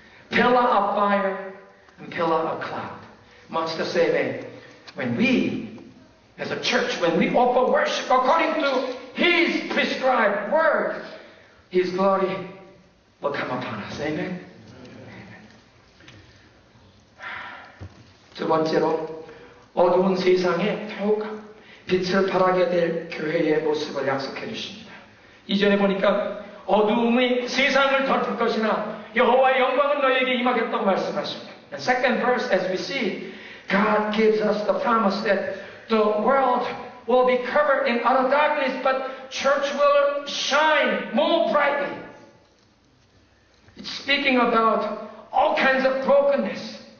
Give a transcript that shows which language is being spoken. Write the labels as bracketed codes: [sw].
[en] Pillar of fire and pillar of cloud. Much the same way, when we, as a church, when we offer worship according to His prescribed word, His glory will come upon us. Amen? [ko] 두 번째로, 어두운 세상에 더욱 빛을 발하게 될 교회의 모습을 약속해 주십니다. 이전에 보니까 어두움이 세상을 덮을 것이나 여호와의 영광은 너에게 임하겠다고 말씀하십니다. [en] The second verse, as we see, God gives us the promise that the world will be covered in utter darkness, but church will shine more brightly. It's speaking about all kinds of brokenness.